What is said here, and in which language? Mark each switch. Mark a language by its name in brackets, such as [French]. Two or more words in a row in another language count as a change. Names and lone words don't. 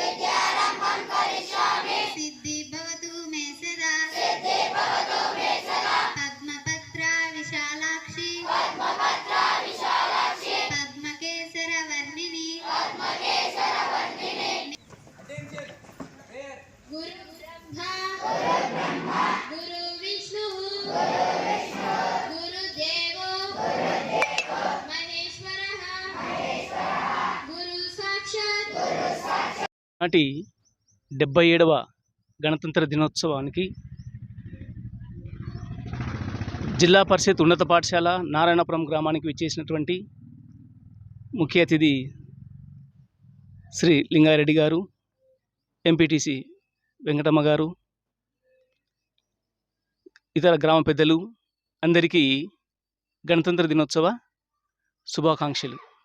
[Sanskrit] सिद्धि भवतु मे सदा पद्मपत्रा विशालाक्षी पद्मकेसरवर्णिनी गुरु ब्रह्मा गुरु विष्णु गुरुदेवो महेश्वरः गुरु साक्षात् [Telugu] నాటి 77వ గణతంత్ర దినోత్సవానికి జిల్లా పరిషత్ ఉన్నత పాఠశాల నారాయణపురం గ్రామానికి విచ్చేసినటువంటి ముఖ్య అతిథి శ్రీ లింగారెడ్డి గారు, ఎంపీటీసీ వెంకటమ్మ గారు, ఇతర గ్రామ పెద్దలు అందరికీ గణతంత్ర దినోత్సవ శుభాకాంక్షలు.